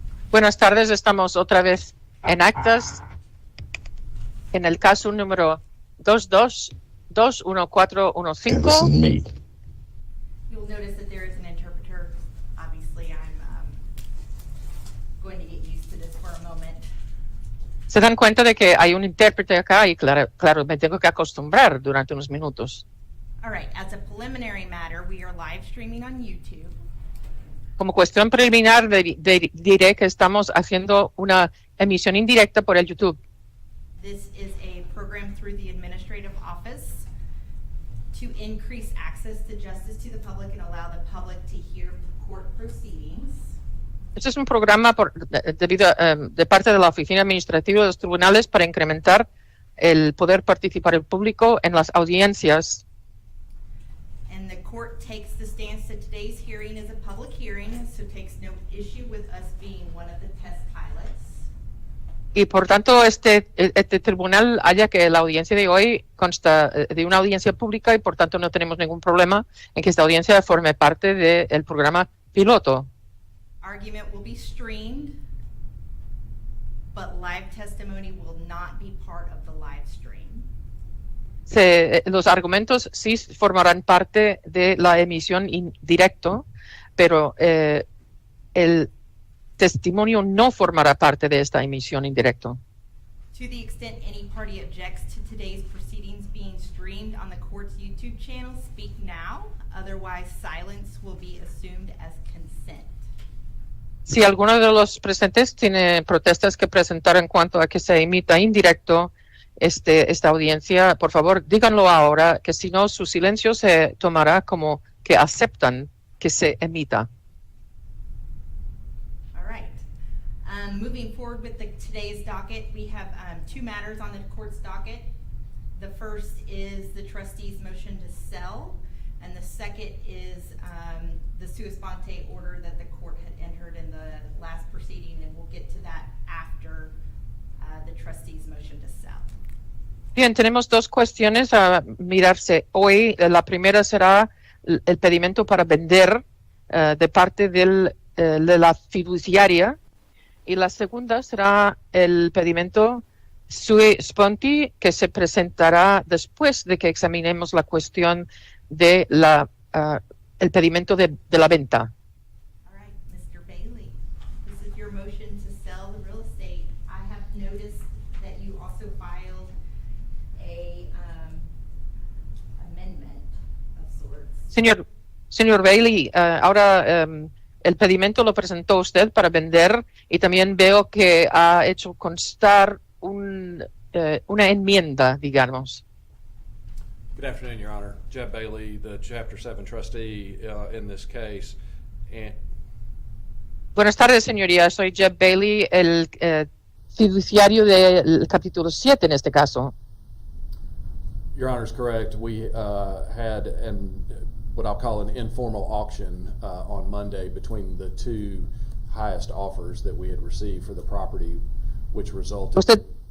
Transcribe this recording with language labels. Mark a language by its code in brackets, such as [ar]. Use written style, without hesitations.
[es] Buenas tardes, estamos otra vez en actas en el caso número 22-21415. [en] You'll notice that there is an interpreter. Obviously, I'm going to get used to this for a moment. [es] Se dan cuenta de que hay un intérprete acá y claro, me tengo que acostumbrar durante unos minutos. [en] All right, as a preliminary matter, we are live streaming on YouTube. [es] Como cuestión preliminar, diré que estamos haciendo una emisión indirecta por el YouTube. [en] This is a program through the Administrative Office to increase access to justice to the public and allow the public to hear court proceedings. [es] Este es un programa de parte de la Oficina Administrativa de los Tribunales para incrementar el poder participar el público en las audiencias. [en] And the court takes the stance that today's hearing is a public hearing, so takes no issue with us being one of the test pilots. [es] Y por tanto, este tribunal halla que la audiencia de hoy consta de una audiencia pública y por tanto no tenemos ningún problema en que esta audiencia forme parte del programa piloto. [en] Argument will be streamed, but live testimony will not be part of the live stream. [es] Los argumentos sí formarán parte de la emisión en directo, pero el testimonio no formará parte de esta emisión en directo. [en] To the extent any party objects to today's proceedings being streamed on the court's YouTube channel, speak now. Otherwise, silence will be assumed as consent. [es] Si alguno de los presentes tiene protestas que presentar en cuanto a que se emita en directo esta audiencia, por favor, díganlo ahora, que si no, su silencio se tomará como que aceptan que se emita. [en] All right. Moving forward with today's docket, we have two matters on the court's docket. The first is the trustee's motion to sell, and the second is the sua sponte order that the court had entered in the last proceeding, and we'll get to that after the trustee's motion to sell. [es] Bien, tenemos dos cuestiones a mirarse hoy. La primera será el pedimento para vender de parte de la fiduciaria y la segunda será el pedimento sua sponte que se presentará después de que examinemos la cuestión de el pedimento de la venta. [en] All right, Mr. Bailey, this is your motion to sell the real estate. I have noticed that you also filed a amendment of sorts. [es] Señor Bailey, ahora el pedimento lo presentó usted para vender y también veo que ha hecho constar una enmienda, digamos. [en] Good afternoon, Your Honor. Jeb Bailey, the Chapter 7 trustee in this case. [es] Buenas tardes, señoría. Soy Jeb Bailey, el fiduciario del capítulo 7 en este caso. [en] Your Honor is correct. We had what I'll call an informal auction on Monday between the two highest offers that we had received for the property, which resulted.